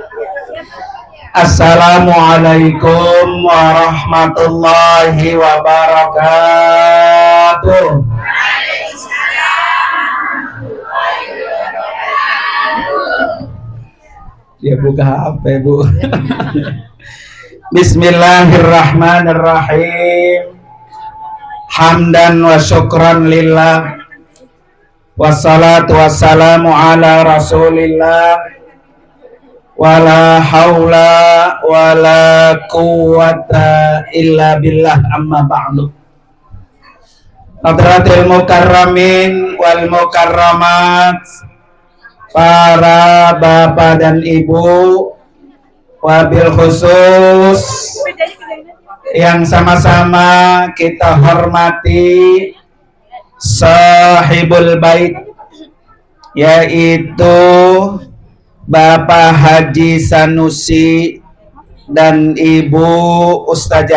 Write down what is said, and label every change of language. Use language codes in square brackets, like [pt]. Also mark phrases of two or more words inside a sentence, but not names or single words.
[ar] السلام عليكم ورحمة الله وبركاته. [id] Dia buka HP, Bu. [ar] بسم الله الرحمن الرحيم. حمدا وشكرا لله. والصلاة والسلام على رسول الله. ولا حول ولا قوة إلا بالله, أما بعد. حضرات المكرمين والمكرمات, [id] para bapak dan ibu, [ar] وبالخصوص [id] yang sama-sama kita hormati [ar] صاحب البيت, [id] yaitu Bapak Haji Sanusi dan Ibu Ustazah